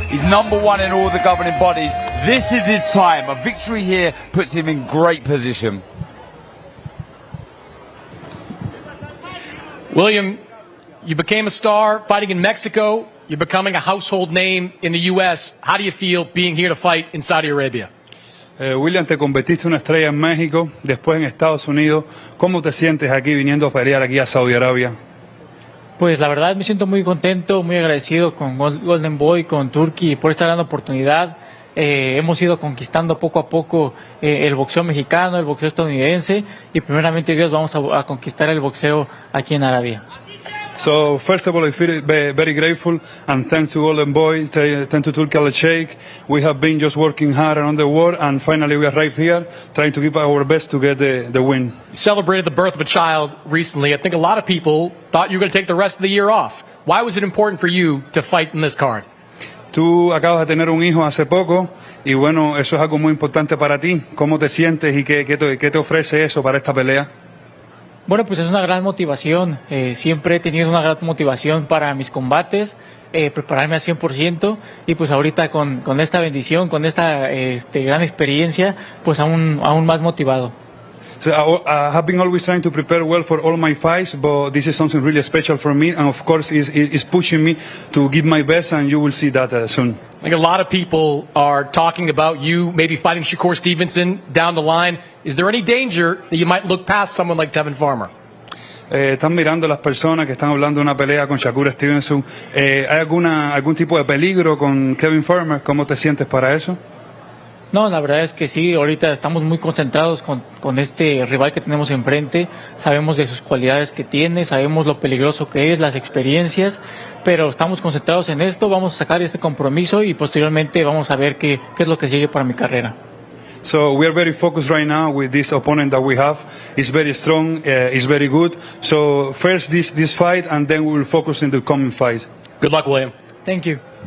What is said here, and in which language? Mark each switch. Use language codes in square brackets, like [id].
[en] He's #1 in all the governing bodies. This is his time. A victory here puts him in great position. William, you became a star fighting in Mexico. You're becoming a household name in the U.S. How do you feel being here to fight in Saudi Arabia? [es] William, te convertiste una estrella en México, después en Estados Unidos. ¿Cómo te sientes aquí viniendo a pelear aquí a Saudi Arabia? Pues la verdad me siento muy contento, muy agradecido con Golden Boy, con Turki por esta gran oportunidad. Hemos ido conquistando poco a poco el boxeo mexicano, el boxeo estadounidense y primeramente Dios vamos a conquistar el boxeo aquí en Arabia. [en] So first of all, I feel very grateful and thanks to Golden Boy, thanks to Turki Al-Sheikh. We have been just working hard around the world and finally we arrived here trying to give our best to get the win. You celebrated the birth of a child recently. I think a lot of people thought you were going to take the rest of the year off. Why was it important for you to fight in this card? [es] Tú acabas de tener un hijo hace poco y bueno, eso es algo muy importante para ti. ¿Cómo te sientes y qué te ofrece eso para esta pelea? Bueno, pues es una gran motivación. Siempre he tenido una gran motivación para mis combates, prepararme al 100% y pues ahorita con esta bendición, con esta gran experiencia, pues aún más motivado. [en] So I have been always trying to prepare well for all my fights, but this is something really special for me, and of course is pushing me to give my best, and you will see that soon. I think a lot of people are talking about you maybe fighting Shakur Stevenson down the line. Is there any danger that you might look past someone like Tevin Farmer? [es] Están mirando las personas que están hablando de una pelea con Shakur Stevenson. ¿Hay algún tipo de peligro con Tevin Farmer? ¿Cómo te sientes para eso? No, la verdad es que sí, ahorita estamos muy concentrados con este rival que tenemos enfrente, sabemos de sus cualidades que tiene, sabemos lo peligroso que es, las experiencias, pero estamos concentrados en esto, vamos a sacar este compromiso y posteriormente vamos a ver qué es lo que sigue para mi carrera. [en] So we are very focused right now with this opponent that we have. He's very strong, he's very good. So first this fight and then we will focus in the coming fight. Good luck, William. Thank you.